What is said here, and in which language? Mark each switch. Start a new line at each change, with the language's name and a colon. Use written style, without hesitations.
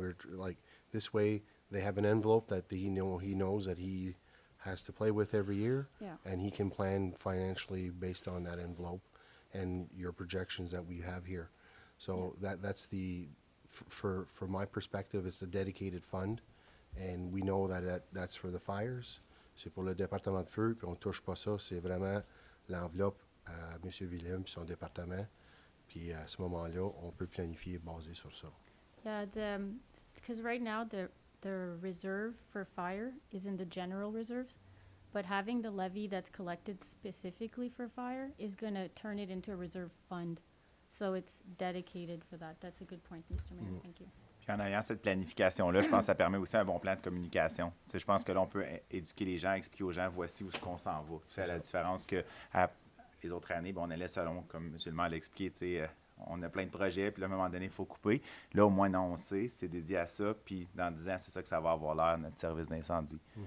English: And we're like, this way they have an envelope that he knows that he has to play with every year. Yeah. And he can plan financially based on that envelope and your projections that we have here. So that's the, for my perspective, it's a dedicated fund. And we know that's for the fires.
French: C'est pour le département de feu, puis on ne touche pas ça. C'est vraiment l'enveloppe à M. Willem et son département. Puis à ce moment-là, on peut planifier basé sur ça.
English: Yeah, because right now the reserve for fire is in the general reserves, but having the levy that's collected specifically for fire is going to turn it into a reserve fund. So it's dedicated for that. That's a good point, Mr. Mayor. Thank you.
French: Puis en ayant cette planification-là, je pense que ça permet aussi un bon plan de communication. Tu sais, je pense que là, on peut éduquer les gens, expliquer aux gens, voici où on s'en va. C'est la différence que les autres années, on allait selon, comme M. le maire l'a expliqué, tu sais, on a plein de projets, puis là, à un moment donné, il faut couper. Là, au moins, non, on sait, c'est dédié à ça, puis dans 10 ans, c'est ça que ça va avoir l'air, notre service d'incendie.